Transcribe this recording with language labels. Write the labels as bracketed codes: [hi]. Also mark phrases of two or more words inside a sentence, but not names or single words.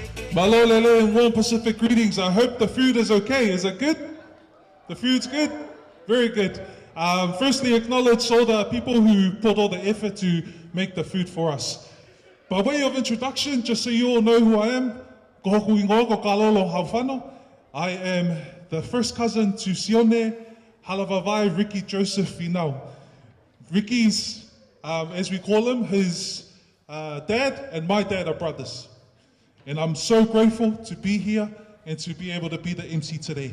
[en] Malolele and warm Pacific greetings. I hope the food is okay. Is it good? The food's good? Very good. Firstly, acknowledge all the people who put all the effort to make the food for us. By way of introduction, just so you all know who I am, [to] ko hoku ingoa ko Kalolo Haufano. [en] I am the first cousin to Sione Halavavai Ricky Joseph Finau. Ricky's, as we call him, his dad and my dad are brothers. And I'm so grateful to be here and to be able to be the MC today.